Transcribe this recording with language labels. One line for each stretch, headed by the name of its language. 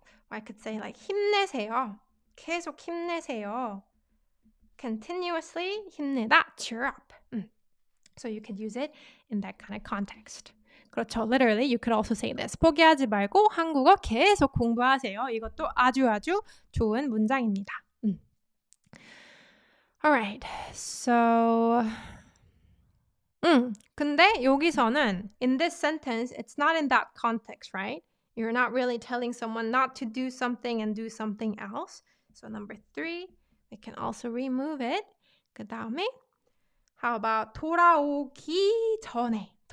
English: I could say like
Korean: 힘내세요. 계속 힘내세요.
English: Continuously 힘내다, cheer up. So you could use it in that kind of context.
Korean: 그렇죠.
English: Literally, you could also say this.
Korean: 포기하지 말고 한국어 계속 공부하세요. 이것도 아주 좋은 문장입니다.
English: Alright, so
Korean: 근데 여기서는
English: in this sentence, it's not in that context, right? You're not really telling someone not to do something and do something else. So number 3, we can also remove it.
Korean: 그 다음에
English: how about
Korean: 돌아오기 전에.